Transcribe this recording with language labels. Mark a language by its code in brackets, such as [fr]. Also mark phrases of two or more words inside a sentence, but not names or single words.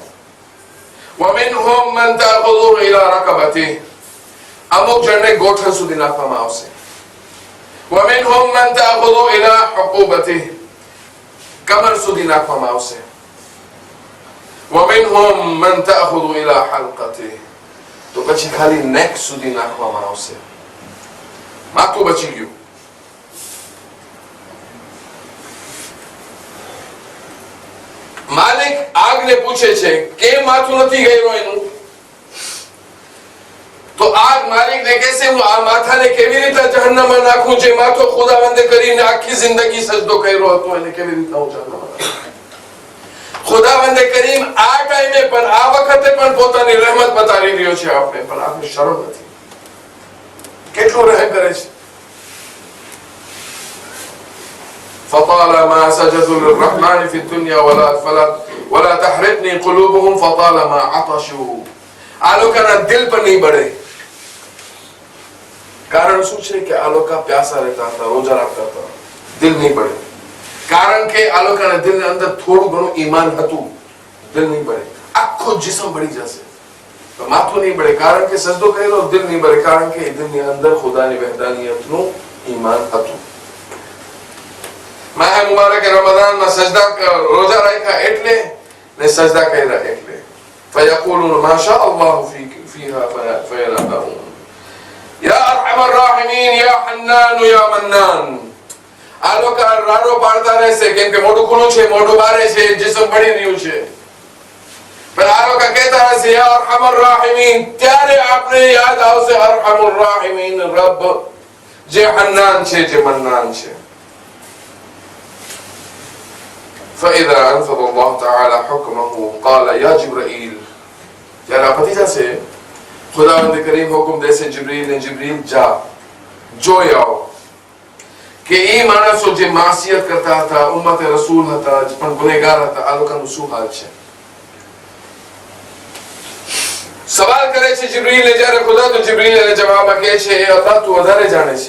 [ar] ومنهم من تأخذه إلى ركبته. [gu] અમુક જણને ગોઠણ સુધી નાખવામાં આવશે. [ar] ومنهم من تأخذه إلى حقوبته. [gu] કમર સુધી નાખવામાં આવશે. [ar] ومنهم من تأخذ إلى حلقته. [gu] તો પછી ખાલી નેક સુધી નાખવામાં આવશે. માથું બચી ગયું. માલિક આગને પૂછે છે કેમ માથું નથી ગયું એનું. તો આગ માલિકને કહેશે હું આ માથાને કેવી રીતે જહન્નમમાં નાખું જે માથો ખુદાવંદે કરીને આખી જિંદગી સજદો કર્યો હતો એને કેવી રીતે હું જહન્નમમાં નાખું. ખુદાવંદે કરીમ આ ટાઈમે પણ આ વખતે પણ પોતાની રહેમત બતાવી રહ્યો છે આપણે પણ આપણે શરમ નથી. કેટલું રહેમ કરે છે. [ar] فطالما سجدوا للرحمن في الدنيا ولا تحرقني قلوبهم فطالما عطشوا. [gu] આ લોકોના દિલ પર નહીં બળે. કારણ શું છે કે આ લોકો પ્યાસા રહેતા હતા રોજા રાખતા હતા દિલ નહીં બળે. કારણ કે આ લોકોના દિલની અંદર થોડું ઘણું ઈમાન હતું દિલ નહીં બળે. આખો જિસ્મ બળી જશે માથું નહીં બળે કારણ કે સજદો કરેલો દિલ નહીં બળે કારણ કે દિલની અંદર ખુદાની વહદાનિયતનું ઈમાન હતું. માહ મુબારક રમઝાનમાં સજદા રોજા રાખ્યા એટલે ને સજદા કર્યા એટલે. [ar] فيقولون ما شاء الله فيها فينامون. يا ارحم الراحمين يا حنان يا منان. [gu] આ લોકો રાડો પાડતા રહેશે કેમ કે મોઢું ખુલ્લું છે મોઢું બારે છે જિસ્મ પડી રહ્યું છે પણ આ લોકો કહેતા રહેશે [ar] يا أرحم الراحمين. [gu] ત્યારે આપણે યાદ આવશે [ar] أرحم الراحمين [gu] રબ જે હન્નાન છે જે મન્નાન છે. [ar] فإذا أنفذ الله تعالى حكمه قال يا جبرائيل. [gu] જ્યારે પતી જશે ખુદાવંદ કરીમ હુકમ દેશે જિબ્રીલ ને જિબ્રીલ જા જોઈ આવો કે એ માણસો જે માસિયત કરતા હતા ઉમ્મતે રસૂલ હતા પણ ગુનેગાર હતા આ લોકોનું શું હાલ છે. સવાલ કરે છે જિબ્રીલ જ્યારે ખુદા તો જિબ્રીલ એને જવાબમાં કહે છે એ અલ્લાહ તું વધારે જાણે છે.